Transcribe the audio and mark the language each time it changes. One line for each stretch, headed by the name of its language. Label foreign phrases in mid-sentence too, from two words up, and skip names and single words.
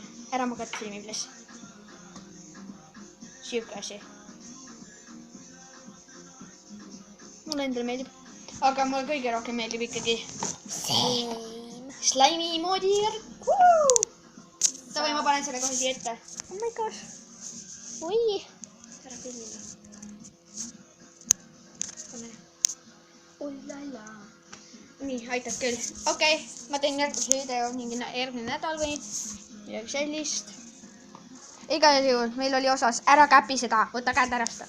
Estonian: Ära mu kätt filmi, please. Siuke asi. Mulle endale meeldib. Aga mulle kõige rohkem meeldib ikkagi slaimi moodi järg. Davai, ma panen selle kohe siia ette.
English: Oh my gosh.
Estonian: Oi. Ära filmida. Pane. Ollala. Nii, aitab küll. Okei, ma teen järgmise video mingi järgmine nädal või midagi sellist. Igal juhul, meil oli osas, ära käpi seda, võta käed ära seda.